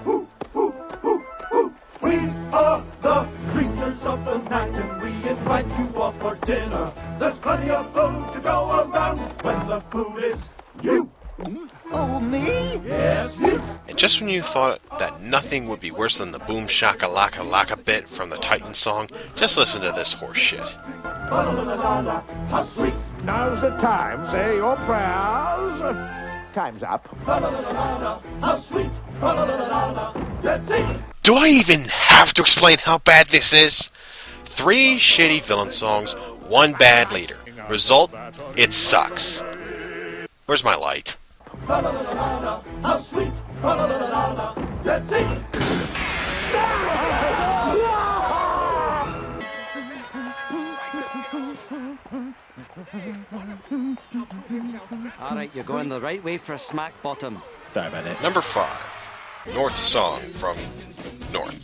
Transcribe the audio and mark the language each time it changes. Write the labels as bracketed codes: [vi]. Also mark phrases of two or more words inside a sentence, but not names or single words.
[en] We are the creatures of the night, and we invite you all for dinner. There's plenty of food to go around when the food is you. Oh, me? Yes, you. And just when you thought that nothing would be worse than the boom shaka laka laka bit from the Titan song, just listen to this horse shit. Fa-la-la-la-la, how sweet. Now's the time. Say your prayers. Time's up. Fa-la-la-la-la, how sweet. Fa-la-la-la-la, let's eat. Do I even have to explain how bad this is? 3 shitty villain songs, 1 bad leader. Result, it sucks. Where's my light? Fa-la-la-la-la, how sweet. Fa-la-la-la-la, let's eat. All right, you're going the right way for a smack bottom. Sorry about it. Number 5. North Song from North.